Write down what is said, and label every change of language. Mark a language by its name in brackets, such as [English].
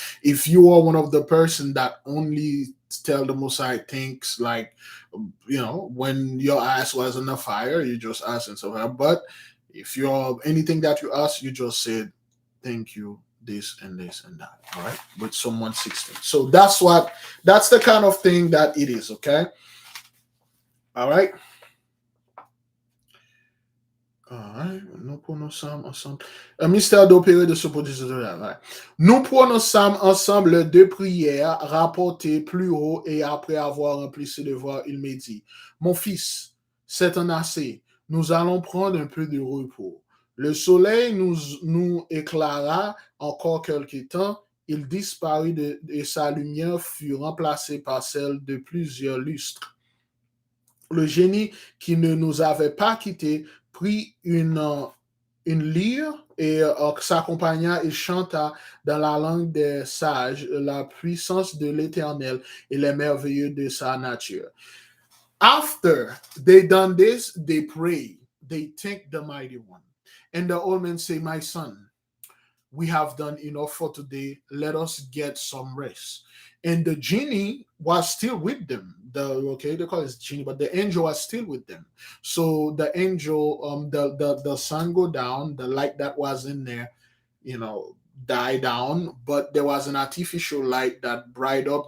[English] If you are one of the person that only tell the Most High thanks, like when your ass was in the fire, you just ask and so on. But if you're anything that you ask, you just said thank you, this and that. All right, with someone 16. So that's the kind of thing that it is. Okay. All right. Alright, [French] nous prononçons ensemble. Un mystère d'opérer de ce produit. [English] Right. [French] Nous prononçons ensemble deux prières rapportées plus haut et après avoir rempli ses devoirs, il m'a dit, mon fils, c'est un assez. Nous allons prendre un peu de repos. Le soleil nous éclaira encore quelque temps. Il disparut et sa lumière fut remplacée par celle de plusieurs lustres. Le génie qui ne nous avait pas quittés prit une lyre et s'accompagna et chanta dans la langue des sages la puissance de l'Éternel et les merveilleux de sa nature. [English] After they done this, they pray. They thank the mighty one. And the old man say, my son, we have done enough for today. Let us get some rest. And the genie was still with them. They call it genie, but the angel was still with them. So the angel, the sun go down, the light that was in there, you know, die down, but there was an artificial light that bright up.